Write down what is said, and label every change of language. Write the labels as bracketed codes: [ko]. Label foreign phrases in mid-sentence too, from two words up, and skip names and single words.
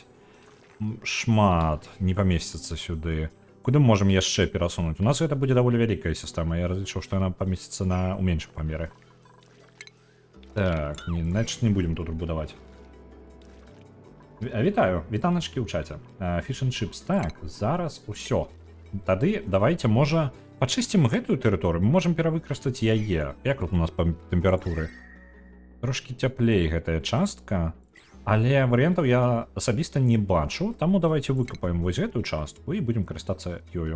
[be] Шмат не памесціцца сюды. Куды мы можам яшчэ перасунуць? У нас гэта будзе даволі вялікая сістэма. Я разлічыў, што яна памесціцца у меншых памерах. Так, [ru] значит, не будем [be] тут будаваць. Вітаю, вітаначкі ў чаце. [en] Fish and Chips. [be] Так, зараз усё. Тады давайте, можа, пачысцім гэтую тэрыторыю, мы можам перавыкарыстаць яе. Як тут у нас па тэмпературы? Трошкі цяплей гэтая частка, але варыянтаў я асабіста не бачу, таму давайте выкапаем вось гэтую частку і будзем карыстацца ёю.